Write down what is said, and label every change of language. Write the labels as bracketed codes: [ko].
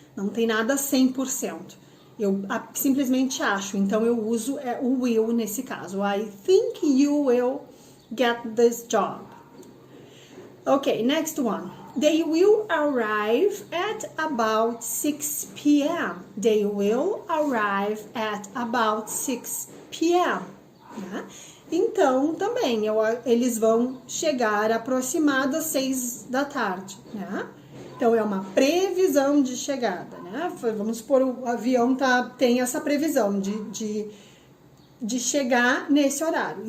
[pt] Não tem nada 100%. Eu simplesmente acho, então eu uso o will nesse caso. [en] I think you will get this job. Okay, next one. They will arrive at about 6 p.m. They will arrive at about 6 p.m. Né? [pt] Então, também, eles vão chegar aproximados às 6 da tarde, né? Então, é uma previsão de chegada, né? Vamos supor, o avião tem essa previsão de chegar nesse horário.